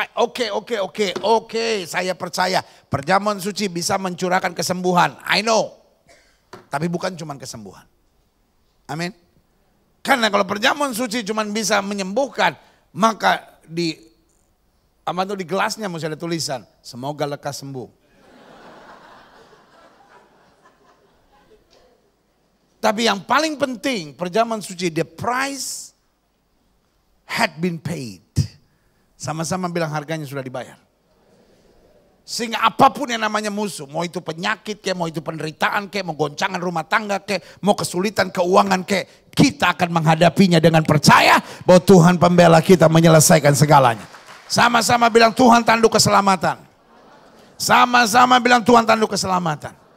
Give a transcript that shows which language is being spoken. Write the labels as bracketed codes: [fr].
[id] Oke, saya percaya perjamuan suci bisa mencurahkan kesembuhan. [en] I know. [id] Tapi bukan cuma kesembuhan. Amin. Karena kalau perjamuan suci cuma bisa menyembuhkan, maka di gelasnya mesti ada tulisan, semoga lekas sembuh. Tapi yang paling penting, perjamuan suci, [en] the price had been paid. [id] Sama-sama bilang harganya sudah dibayar. Sehingga apapun yang namanya musuh, mau itu penyakit kayak, mau itu penderitaan kayak, mau goncangan rumah tangga kayak, mau kesulitan keuangan kayak, kita akan menghadapinya dengan percaya bahwa Tuhan pembela kita menyelesaikan segalanya. Sama-sama bilang Tuhan tanduk keselamatan. Sama-sama bilang Tuhan tanduk keselamatan.